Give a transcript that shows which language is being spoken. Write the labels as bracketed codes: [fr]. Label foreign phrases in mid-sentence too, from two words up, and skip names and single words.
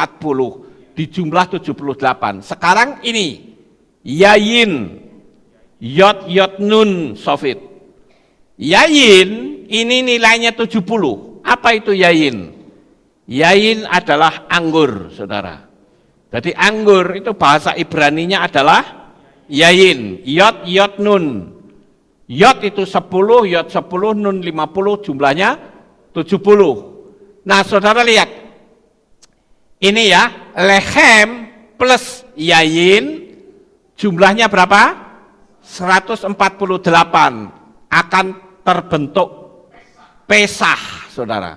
[id] Di jumlah 78. Sekarang ini, Yayin. [he] Yod, Yod, Nun, Sofit. [id] Yayin ini nilainya 70. Apa itu yayin? Yayin adalah anggur, saudara. Jadi anggur itu bahasa Ibraninya adalah yayin. [he] Yod, Yod, Nun. [id] Yod itu 10, Yod 10, Nun 50, jumlahnya 70. Nah, saudara lihat. Ini ya, lehem plus yayin, jumlahnya berapa? 148 akan terbentuk Pesah, saudara.